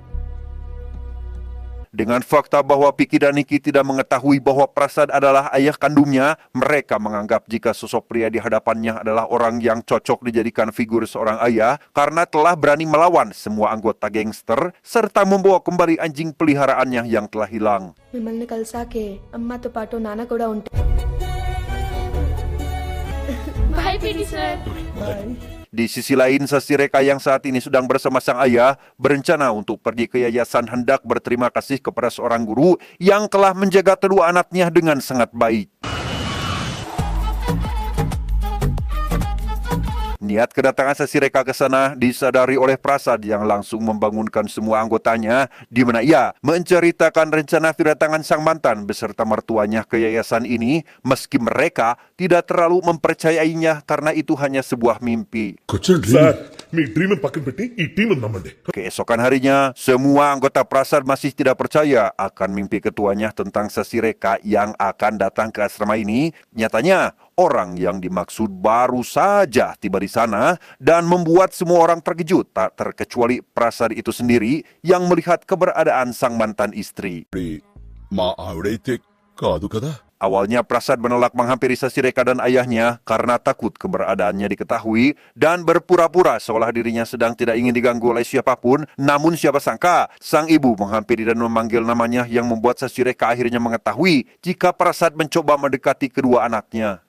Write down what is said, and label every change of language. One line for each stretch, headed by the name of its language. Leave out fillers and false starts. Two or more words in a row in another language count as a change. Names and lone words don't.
Indonesian: Dengan fakta bahwa Piki dan Niki tidak mengetahui bahwa Prasad adalah ayah kandungnya, mereka menganggap jika sosok pria di hadapannya adalah orang yang cocok dijadikan figur seorang ayah karena telah berani melawan semua anggota gangster serta membawa kembali anjing peliharaannya yang telah hilang.
Telugu: మిమ్మల్ని కలిసాకే అమ్మతో పాటు నాన్న కూడా ఉంటారు.
English: Bye, Pidi sir.
Indonesian: Di sisi lain, Sasireka yang saat ini sedang bersama sang ayah berencana untuk pergi ke yayasan hendak berterima kasih kepada seorang guru yang telah menjaga kedua anaknya dengan sangat baik. Niat kedatangan Sasireka ke sana disadari oleh Prasad yang langsung membangunkan semua anggotanya, di mana ia menceritakan rencana kedatangan sang mantan beserta mertuanya ke yayasan ini, meski mereka tidak terlalu mempercayainya karena itu hanya sebuah mimpi.
Telugu: కూర్చోండి. మీ డ్రీమ్ పక్కన పెట్టి ఈ టీం నమ్మండి.
Indonesian: Keesokan harinya, semua anggota Prasad masih tidak percaya akan mimpi ketuanya tentang Sasi Reka yang akan datang ke asrama ini. Nyatanya, orang yang dimaksud baru saja tiba di sana dan membuat semua orang terkejut, tak terkecuali Prasad itu sendiri yang melihat keberadaan sang mantan istri.
Telugu: మా ఆవిడైతే కాదు కదా.
Indonesian: Awalnya Prasad menolak menghampiri Sasi Reka dan ayahnya karena takut keberadaannya diketahui dan berpura-pura seolah dirinya sedang tidak ingin diganggu oleh siapapun. Namun siapa sangka sang ibu menghampiri dan memanggil namanya yang membuat Sasi Reka akhirnya mengetahui jika Prasad mencoba mendekati kedua anaknya.